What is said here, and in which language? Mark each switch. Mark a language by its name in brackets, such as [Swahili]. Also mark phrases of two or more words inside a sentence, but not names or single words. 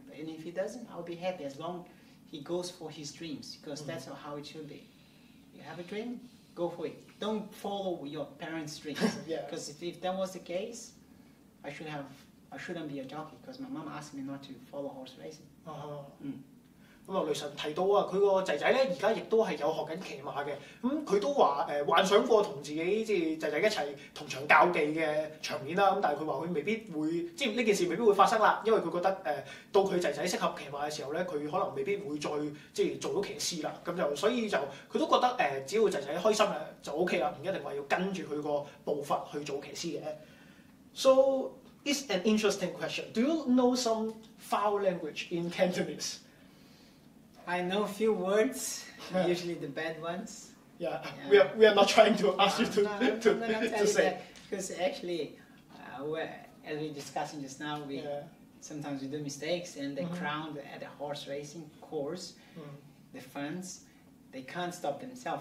[English] And if he doesn't, I'll be happy as long as he goes for his dreams, because that's how it should be. You have a dream, go for it. Don't follow your parents' dreams. Because if that was the case, I shouldn't be a jockey, because my mom asked me not to follow horse racing. [Cantonese] 咁雷神提到佢個仔仔咧而家亦都係有學緊騎馬嘅，咁佢都話幻想過同自己即係仔仔一齊同場較技嘅場面啦，咁但係佢話佢未必會即係呢件事未必會發生啦，因為佢覺得到佢仔仔適合騎馬嘅時候咧，佢可能未必會再即係做到騎師啦，咁就所以就佢都覺得只要仔仔開心就 OK 啦，唔一定話要跟住佢個步伐去做騎師嘅。 [English] So it's an interesting question. Do you know some foul language in Cantonese? I know a few words, usually the bad ones. Yeah. We are not trying to ask you to say. Because actually, as we discussing just now, sometimes we do mistakes, and the crowd at the horse racing course, the fans, they can't stop themselves.